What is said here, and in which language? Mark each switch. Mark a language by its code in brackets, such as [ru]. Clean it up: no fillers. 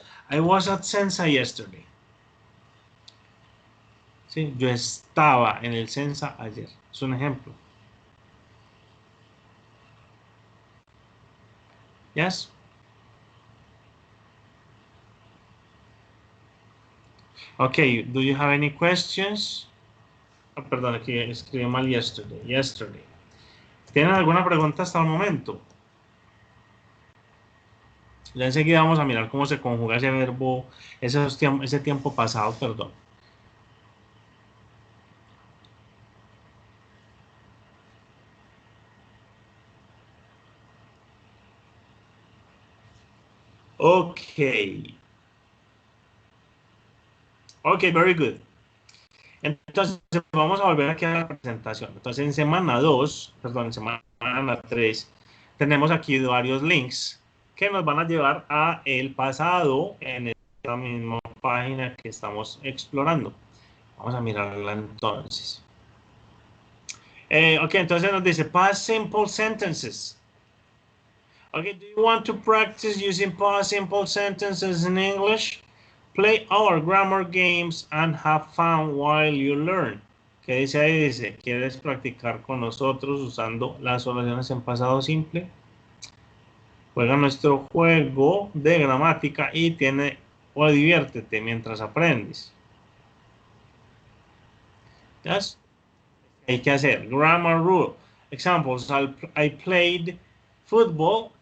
[en] I was at Sensa yesterday. [es] Sí, yo estaba en el Sensa ayer. Es un ejemplo. [en] Yes. Okay, do you have any questions? [es] Oh, perdón, aquí escribí mal yesterday. Yesterday. ¿Tienen alguna pregunta hasta el momento? Ya enseguida vamos a mirar cómo se conjuga ese verbo, ese tiempo pasado, perdón. [en] Ok. Ok, very good. [es] Entonces, vamos a volver aquí a la presentación. Entonces, en semana 2, perdón, en semana 3, tenemos aquí varios links que nos van a llevar a el pasado en esta misma página que estamos explorando. Vamos a mirarla entonces. Ok, entonces nos dice [en] past simple sentences. Okay, do you want to practice using past simple sentences in English? Play our grammar games and have fun while you learn. [es] ¿Qué dice ahí? Dice, ¿quieres practicar con nosotros usando las oraciones en pasado simple? Juega nuestro juego de gramática y diviértete mientras aprendes. [en] Yes? [es] Hay que hacer grammar rule. [en] Examples, I played football.